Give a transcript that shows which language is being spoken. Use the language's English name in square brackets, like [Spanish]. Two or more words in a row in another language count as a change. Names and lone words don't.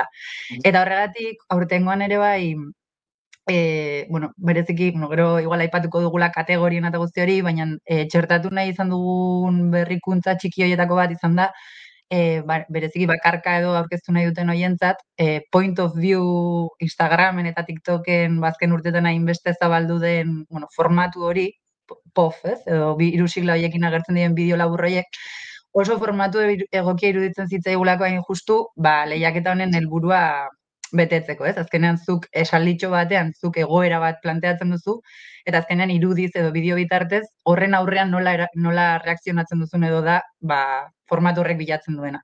[Basque] Eta horregatik, aurtengoan ere bai, bereziki, gero igual aipatuko dugula kategorien eta guzti hori, baina txertatu nahi izan dugun berrikuntza txiki horietako bat izan da, bereziki bakarka edo aurkeztu nahi duten horientzat, [English] point of view [Basque] Instagramen eta TikToken bazken urtetan hainbeste zabaldu den formatu hori, POF, ez? Edo 3 sigla horiekin agertzen diren bideo labur horiek, oso formatu egokia iruditzen zitzaigulako hain justu, lehiaketa honen helburua betetzeko, ez? Azkenean zuk esalditxo batean, zuk egoera bat planteatzen duzu, eta azkenean irudiz edo bideo bitartez, horren aurrean nola reakzionatzen duzun edo da, formatu horrek bilatzen duena.